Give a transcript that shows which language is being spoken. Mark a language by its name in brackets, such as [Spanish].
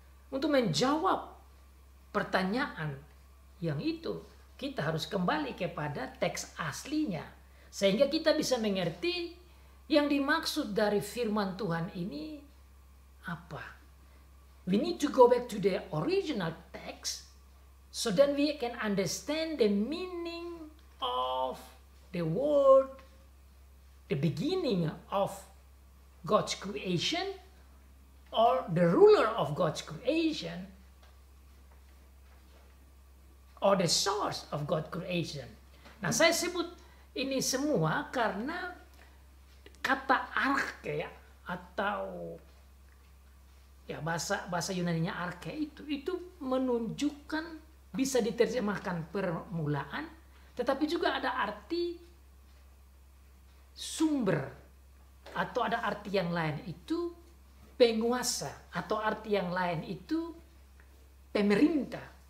[Indonesian] Untuk menjawab pertanyaan yang itu, kita harus kembali kepada teks aslinya, sehingga kita bisa mengerti yang dimaksud dari firman Tuhan ini apa. [English] We need to go back to the original text so that we can understand the meaning of the word the beginning of God's creation or the ruler of God's creation or the source of God's creation. [Indonesian] Nah, saya sebut ini semua karena kata arche atau ya bahasa Yunaninya arche itu menunjukkan, bisa diterjemahkan permulaan, tetapi juga ada arti sumber atau ada arti yang lain itu penguasa atau arti yang lain itu pemerintah.